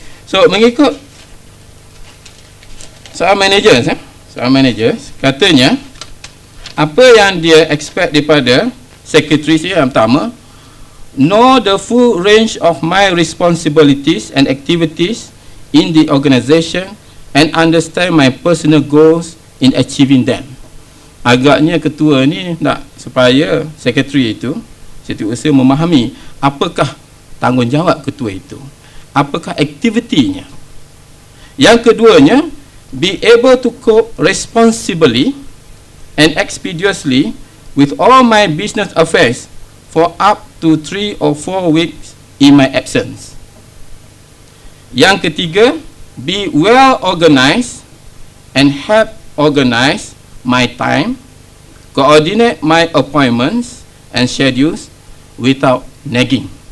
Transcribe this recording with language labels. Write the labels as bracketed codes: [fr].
[ms] So mengikut seorang manager, katanya apa yang dia expect daripada sekretaris dia, yang pertama, [en] know the full range of my responsibilities and activities in the organisation, and understand my personal goals in achieving them. [ms] Agaknya ketua ni nak supaya sekretari itu setiausaha memahami apakah tanggungjawab ketua itu, apakah aktivitinya. Yang keduanya, [en] be able to cope responsibly and expeditiously with all my business affairs for up to 3 or 4 weeks in my absence. [ms] Yang ketiga, [en] be well organized and help organize my time, coordinate my appointments and schedules without nagging.